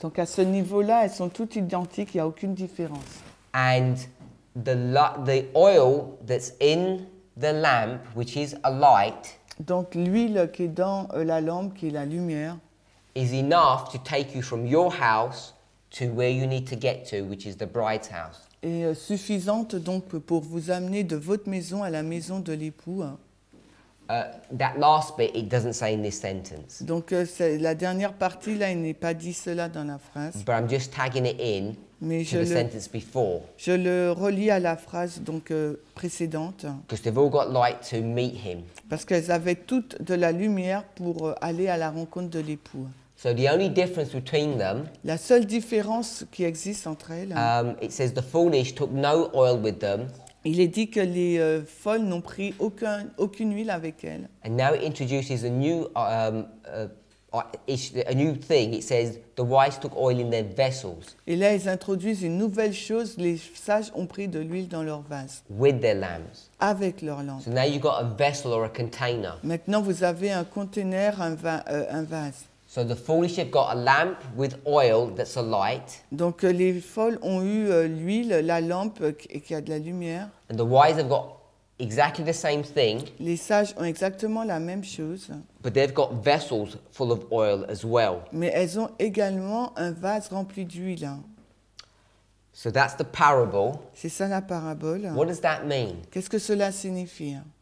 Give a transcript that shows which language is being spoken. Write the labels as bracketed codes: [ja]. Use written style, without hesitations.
[fr] Donc à ce niveau-là, elles sont toutes identiques, il n'y a aucune différence. [en] And the oil that's in the lamp, which is a light, [fr] donc l'huile qui est dans la lampe, qui est la lumière, [en] is enough to take you from your house to where you need to get to, which is the bride's house. [fr] Est suffisante donc pour vous amener de votre maison à la maison de l'époux. [en] That last bit, it doesn't say in this sentence. [fr] Donc la dernière partie là, il n'est pas dit cela dans la phrase. [en] But I'm just tagging it in to the sentence before. [fr] Je le relis à la phrase donc précédente. [en] Because they've all got light to meet him. [fr] Parce qu'elles avaient toutes de la lumière pour aller à la rencontre de l'époux. [en] So the only difference between them, [fr] la seule différence qui existe entre elles, [en] it says the foolish took no oil with them. [fr] Il est dit que les folles n'ont pris aucune huile avec elles. [en] And now it introduces a new a new thing. It says the wise took oil in their vessels [fr] Et là, ils introduisent une nouvelle chose. Les sages ont pris de l'huile dans leurs vases, [en] with their lamps. [fr] avec leurs lampes. [en] So now you've got a vessel or a container. [fr] Maintenant, vous avez un conteneur, un vase. [en] So the foolish have got a lamp with oil that's a light, [fr] Donc, les folles ont eu l'huile, la lampe qui a de la lumière. [en] and the wise have got exactly the same thing, [fr] Les sages ont exactement la même chose, [en] but they've got vessels full of oil as well. [fr] mais elles ont également un vase rempli d'huile. [en] So that's the parable. [fr] C'est ça la parabole. [en] What does that mean? [fr] Qu'est-ce que cela signifie?